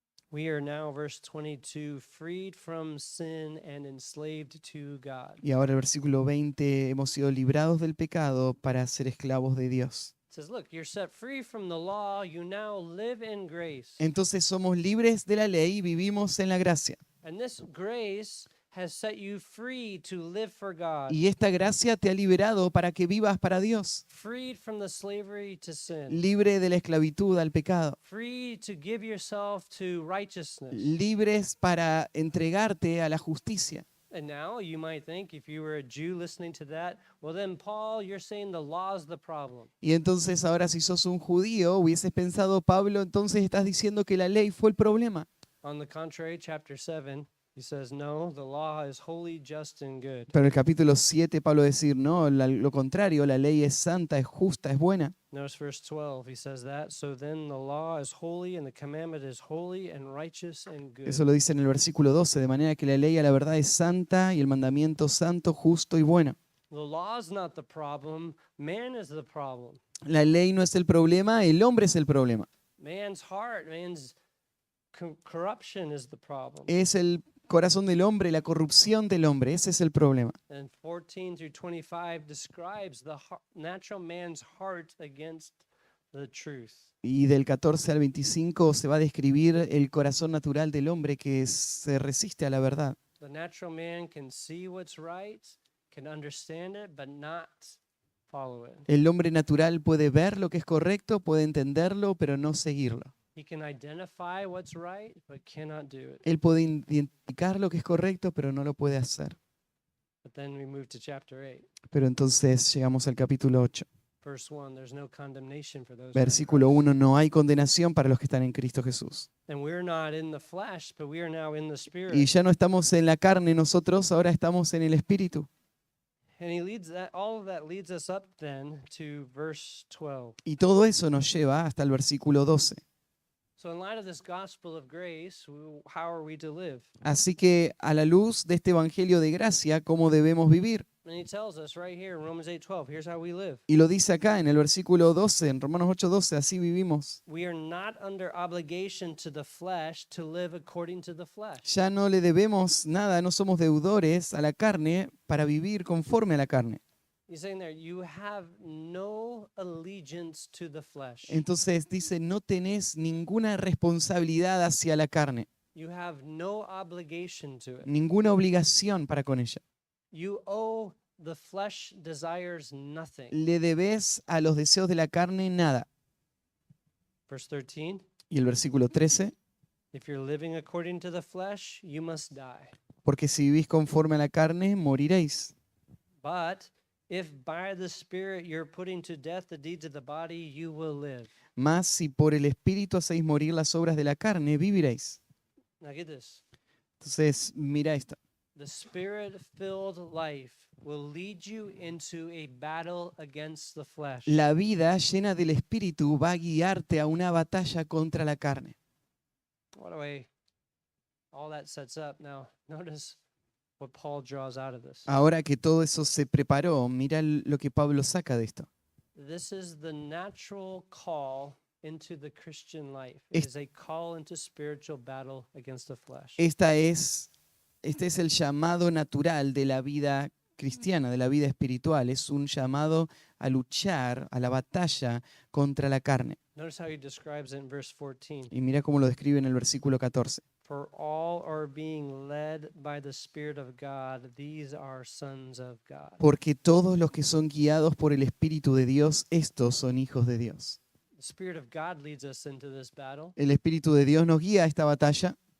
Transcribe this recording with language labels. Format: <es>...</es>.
<en>We are now, verse 22, freed from sin and enslaved to God.</en> <es>Y ahora el versículo 20, hemos sido librados del pecado para ser esclavos de Dios.</es> <en>It says, look, you're set free from the law, you now live in grace.</en> <es>Entonces somos libres de la ley y vivimos en la gracia.</es> <en>And this grace has set you free to live for God.</en> <es>Y esta gracia te ha liberado para que vivas para Dios.</es> <en>Freed from the slavery to sin.</en> <es>Libre de la esclavitud al pecado.</es> <en>Free to give yourself to righteousness.</en> <es>Libres para entregarte a la justicia.</es> <en>And now you might think, if you were a Jew listening to that, well then, Paul, you're saying the law is the problem.</en> <es>Y entonces ahora si sos un judío, hubieses pensado, Pablo, entonces estás diciendo que la ley fue el problema.</es> <en>On the contrary, chapter 7, he says, no, the law is holy, just, and good.</en> <es>Pero en el capítulo 7, Pablo decir, no, lo contrario, la ley es santa, es justa, es buena.</es> <en>Notice verse 12, he says that, so then the law is holy, and the commandment is holy, and righteous, and good.</en> <es>Eso lo dice en el versículo 12, de manera que la ley a la verdad es santa y el mandamiento santo, justo y bueno.</es> <en>The law's not the problem, man is the problem.</en> <es>La ley no es el problema, el hombre es el problema.</es> <en>Man's heart, man's corruption is the problem.</en> <es>Es el corazón del hombre, la corrupción del hombre, ese es el problema.</es> <en>And 14 through 25 describes the natural man's heart against the truth.</en> <es>Y del 14 al 25 se va a describir el corazón natural del hombre que se resiste a la verdad.</es> <en>The natural man can see what's right, can understand it, but not follow it.</en> <es>El hombre natural puede ver lo que es correcto, puede entenderlo, pero no seguirlo.</es> <en>He can identify what's right, but cannot do it.</en> <es>Él puede identificar lo que es correcto, pero no lo puede hacer.</es> <en>But then we move to chapter 8.</en> <es>Pero entonces llegamos al capítulo 8.</es> <en>Verse 1, there's no condemnation for those who are in</en> <es>Versículo</es> <en>Christ.</en> <es>1, no hay condenación para los que están en Cristo Jesús.</es> <en>And we're not in the flesh, but we are now in the spirit.</en> <es>Y ya no estamos en la carne nosotros, ahora estamos en el Espíritu.</es> <en>And he leads that, all of that leads us up then to verse 12.</en> <es>Y todo eso nos lleva hasta el versículo 12.</es> <en>So in light of this gospel of grace, how are we to live?</en> <es>Así que a la luz de este evangelio de gracia, ¿cómo debemos vivir?</es> <en>And he tells us right here in Romans 8:12, here's how we live.</en> <es>Y lo dice acá en el versículo 12, en Romanos 8:12, así vivimos.</es> <en>We are not under obligation to the flesh to live according to the flesh.</en> <es>Ya no le debemos nada, no somos deudores a la carne para vivir conforme a la carne.</es> <en>He's saying there, you have no allegiance to the flesh.</en> <es>Entonces dice, no tenés ninguna responsabilidad hacia la carne,</es> <en>You have no obligation to it.</en> <es>ninguna obligación para con ella.</es> <en>You owe the flesh desires nothing.</en> <es>Le debes a los deseos de la carne nada.</es> <en>Verse 13,</en> <es>Y el versículo 13,</es> <en>if you're living according to the flesh, you must die.</en> <es>porque si vivís conforme a la carne, moriréis.</es> <en>But if by the Spirit you're putting to death the deeds of the body, you will live.</en> <es>Mas si por el Espíritu hacéis morir las obras de la carne, viviréis.</es> <en>Now get this.</en> <es>Entonces, mira esto.</es> <en>The Spirit-filled life will lead you into a battle against the flesh.</en> <es>La vida llena del Espíritu va a guiarte a una batalla contra la carne.</es> <en>What a way all that sets up. Now, notice what Paul draws out of this.</en> <es>Ahora que todo eso se preparó, mira lo que Pablo saca de esto.</es> <en>This is the natural call into the Christian life. It is a call into spiritual battle against the flesh.</en> <es>Este es el llamado natural de la vida cristiana, de la vida espiritual. Es un llamado a luchar, a la batalla contra la carne.</es> <en>Notice how he describes it in verse 14.</en> <es>Y mira cómo lo describe en el versículo 14.</es> <en>For all are being led by the Spirit of God. These are sons of God.</en> <es>Porque todos los que son guiados por el Espíritu de Dios, estos son hijos de Dios.</es> <en>The Spirit of God leads us into this battle.</en> <es>El Espíritu de Dios nos guía a esta batalla.</es>